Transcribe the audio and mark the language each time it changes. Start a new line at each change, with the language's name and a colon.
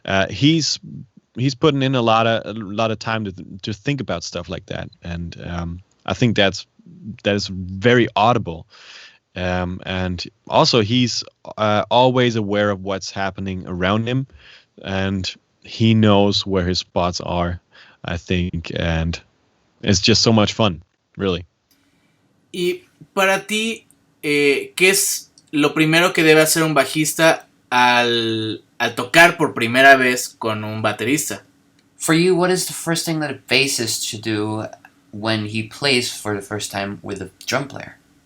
English: He's putting in a lot of time to think about stuff like that, and I think that is very audible. And also, he's always aware of what's happening around him, and he knows where his spots are, I think, and it's just so much fun, really.
Spanish: Y para ti, ¿qué es lo primero que debe hacer un bajista al tocar por primera vez con un baterista?
English: For you, what is the first thing that a bassist should do when he plays for the first time with a drum player?